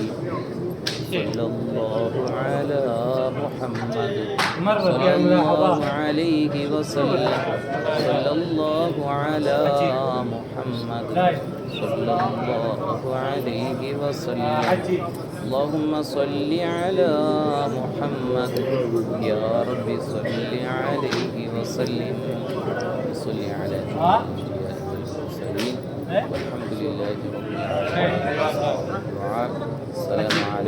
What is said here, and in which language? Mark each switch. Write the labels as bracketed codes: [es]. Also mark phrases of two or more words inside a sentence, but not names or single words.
[ar] صلى الله على محمد صلى الله عليه وسلم. صلى الله على محمد صلى الله عليه وسلم. اللهم صل على محمد يا رب صل عليه وسلم. صل على الأنبياء والمرسلين والحمد لله رب العالمين. السلام عليكم.